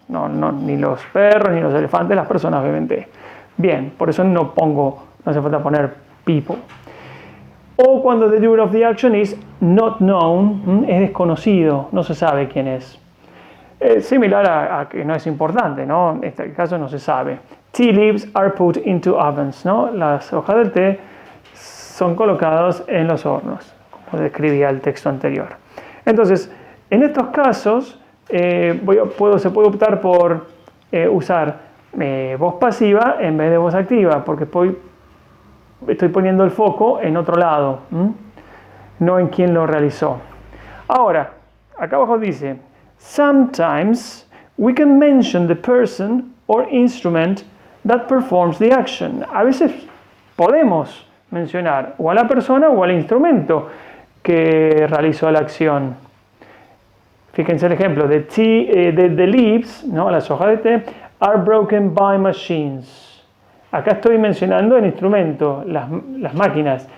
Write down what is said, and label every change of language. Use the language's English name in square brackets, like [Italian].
[Spanish] Ni los perros ni los elefantes, las personas beben té. Bien, por eso no hace falta poner people. O cuando [English] the doer of the action is not known, [Spanish] es desconocido, no se sabe quién es. Es similar a que no es importante, ¿no? En este caso no se sabe. [English] Tea leaves are put into ovens, ¿no? [Spanish] Las hojas del té son colocadas en los hornos, como describía el texto anterior. Entonces, en estos casos, se puede optar por usar voz pasiva en vez de voz activa, porque estoy poniendo el foco en otro lado, no en quién lo realizó. Ahora, acá abajo dice, [English] sometimes we can mention the person or instrument that performs the action. [Spanish] A veces podemos mencionar o a la persona o al instrumento que realizó la acción. Fíjense el ejemplo, [English] the leaves, [Spanish] ¿no? Las hojas de té, [English] are broken by machines. [Spanish] Acá estoy mencionando el instrumento, las máquinas.